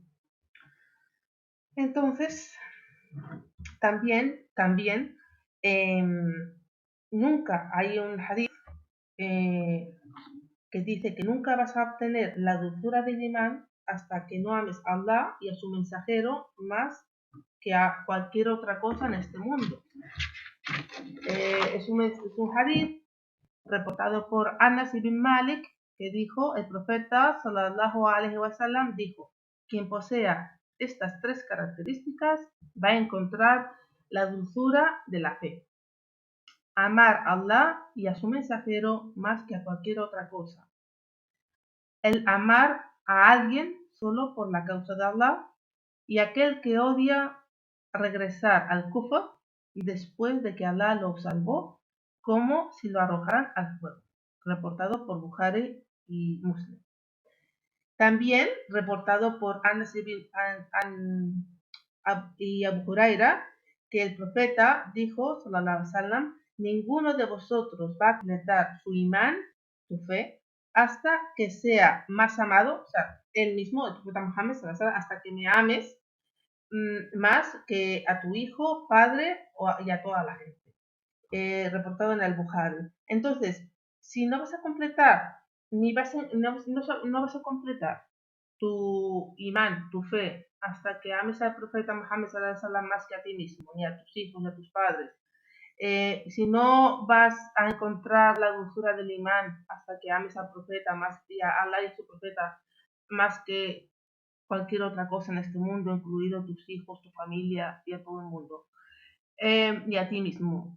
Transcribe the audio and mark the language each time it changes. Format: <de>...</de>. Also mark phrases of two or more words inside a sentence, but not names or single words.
<es>Entonces, también nunca hay un hadith que dice que nunca vas a obtener la dulzura del imán hasta que no ames a Allah y a su mensajero más que a cualquier otra cosa en este mundo. Es un hadith reportado por Anas ibn Malik, que dijo, el profeta</es> <ar>صلى الله عليه وسلم</ar> <es>dijo, quien posea estas tres características va a encontrar la dulzura de la fe. Amar a Allah y a su mensajero más que a cualquier otra cosa. El amar a alguien solo por la causa de Allah, y aquel que odia regresar al kufr, después de que Alá lo salvó, como si lo arrojaran al fuego, reportado por Bukhari y Muslim. También reportado por Anas y Abu Huraira, que el profeta dijo,</es> <ar>صلى الله عليه وسلم,</ar> <es>ninguno de vosotros va a completar su imán, su fe, hasta que sea más amado, o sea, él mismo, el profeta Muhammad,</es> <ar>صلى الله عليه وسلم,</ar> <es>hasta que me ames más que a tu hijo, padre y a toda la gente. Reportado en el Bukhari. Entonces, si no vas a completar, no vas a completar tu imán, tu fe, hasta que ames al profeta Muhammad</es> <ar>صلى الله عليه وسلم</ar> <es>más que a ti mismo, ni a tus hijos, ni a tus padres. Si no vas a encontrar la dulzura del imán hasta que ames al profeta más y a Allah y a su profeta más que cualquier otra cosa en este mundo, incluido tus hijos, tu familia y a todo el mundo, y a ti mismo.</es>